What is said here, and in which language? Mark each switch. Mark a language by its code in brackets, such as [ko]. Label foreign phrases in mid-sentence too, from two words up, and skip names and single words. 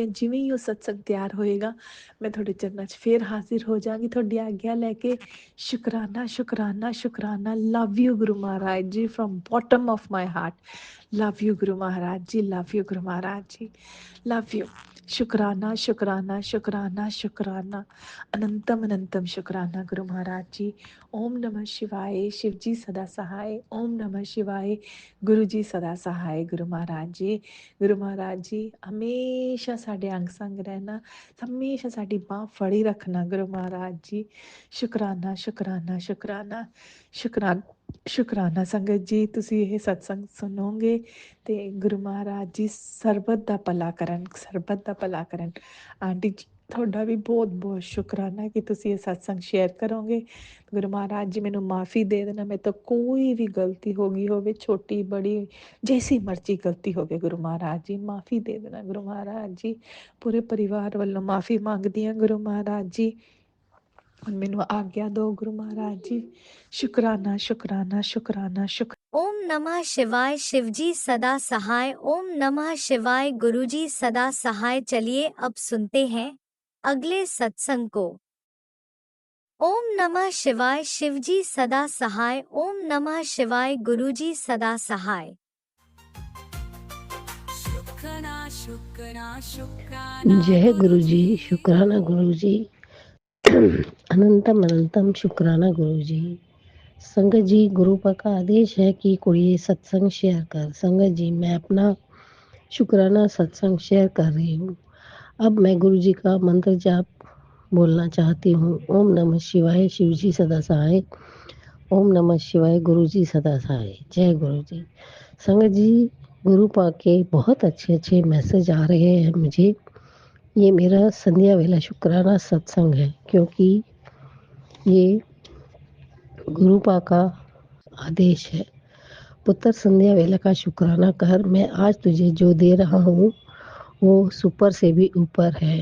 [pa] ਜਿਵੇਂ ਹੀ ਉਹ ਸਤਸੰਗ ਤਿਆਰ ਹੋਏਗਾ, ਮੈਂ ਤੁਹਾਡੇ ਚਰਨਾਂ 'ਚ ਫੇਰ ਹਾਜ਼ਰ ਹੋ ਜਾਵਾਂਗੀ ਤੁਹਾਡੀ ਆਗਿਆ ਲੈ ਕੇ। ਸ਼ੁਕਰਾਨਾ ਸ਼ੁਕਰਾਨਾ ਸ਼ੁਕਰਾਨਾ। [en] love you [pa] ਗੁਰੂ ਮਹਾਰਾਜ ਜੀ, [en] from bottom of my heart. love you [pa] ਗੁਰੂ ਮਹਾਰਾਜ ਜੀ, [en] love you [pa] ਗੁਰੂ ਮਹਾਰਾਜ ਜੀ, [en] love you. [hi] शुक्राना शुक्राना शुक्राना शुक्राना, अनंतम अनंतम शुक्राना गुरु महाराज जी। ओम नमः शिवाय। शिव जी सदा सहाय। ओम नमः शिवाय। गुरु जी सदा सहाय। [pa] ਗੁਰੂ ਮਹਾਰਾਜ ਜੀ, ਗੁਰੂ ਮਹਾਰਾਜ ਜੀ ਹਮੇਸ਼ਾ ਸਾਡੇ ਅੰਗ ਸੰਗ ਰਹਿਣਾ, ਹਮੇਸ਼ਾ ਸਾਡੀ ਬਾਂਹ ਫੜੀ ਰੱਖਣਾ ਗੁਰੂ ਮਹਾਰਾਜ ਜੀ। [hi] शुक्राना शुक्राना शुक्राना शुक्राना शुक्राना। [pa] संगत जी ਤੁਸੀਂ ਇਹ ਸਤਸੰਗ ਸੁਣੋਗੇ ਤੇ ਗੁਰੂ ਮਹਾਰਾਜ ਜੀ ਸਰਬਤ ਦਾ ਭਲਾ ਕਰਨ, ਸਰਬਤ ਦਾ ਭਲਾ ਕਰਨ। ਆਂਟੀ ਜੀ ਤੁਹਾਡਾ ਵੀ ਬਹੁਤ ਬਹੁਤ ਸ਼ੁਕਰਾਨਾ ਕਿ ਤੁਸੀਂ ਇਹ ਸਤਸੰਗ ਸ਼ੇਅਰ ਕਰੋਗੇ। ਗੁਰੂ ਮਹਾਰਾਜ ਜੀ ਮੈਨੂੰ ਮਾਫੀ ਦੇ ਦੇਣਾ, ਮੇਰੇ ਤੋਂ ਕੋਈ ਵੀ ਗਲਤੀ ਹੋ ਗਈ ਹੋਵੇ, ਛੋਟੀ ਬੜੀ ਜੈਸੀ ਮਰਜ਼ੀ ਗਲਤੀ ਹੋਵੇ, ਗੁਰੂ ਮਹਾਰਾਜ ਜੀ ਮਾਫੀ ਦੇ ਦੇਣਾ। ਗੁਰੂ ਮਹਾਰਾਜ ਜੀ ਪੂਰੇ ਪਰਿਵਾਰ ਵੱਲੋਂ ਮਾਫੀ ਮੰਗਦੀ ਹਾਂ ਗੁਰੂ ਮਹਾਰਾਜ ਜੀ। ਹੁਣ ਮੈਨੂੰ ਆਗਿਆ ਦਿਓ ਗੁਰੂ ਮਹਾਰਾਜ ਜੀ। [hi] शुक्राना शुक्राना शुक्राना शुक्र। ओम नमः शिवाय। शिवजी सदा सहाय। ओम नमः शिवाय। गुरुजी सदा सहाय। चलिए अब सुनते हैं अगले सत्संग को। ओम नमः शिवाय। शिवजी सदा सहाय। ओम नमः शिवाय। गुरुजी सदा सहाय। जय गुरु जी। शुक्राना गुरु जी। अनंतम अनंतम शुक्राना गुरु जी। संगत जी, गुरु का आदेश है कि कोई सत्संग शेयर कर। संगत जी, मैं अपना शुक्राना सत्संग शेयर कर रही हूँ। अब मैं गुरु जी का मंत्र जाप बोलना चाहती हूँ। ओम नमः शिवाय। शिव जी सदा सहाय। ओम नमः शिवाय। गुरु जी सदा सहाय। जय गुरु जी। संगत जी, गुरु पाक के बहुत अच्छे अच्छे मैसेज आ रहे हैं मुझे। ये मेरा संध्या वेला शुक्राना सत्संग है, क्योंकि ये गुरु पाक का आदेश है। पुत्र संध्या वेला का शुक्राना कर, मैं आज तुझे जो दे रहा हूँ वो सुपर से भी ऊपर है।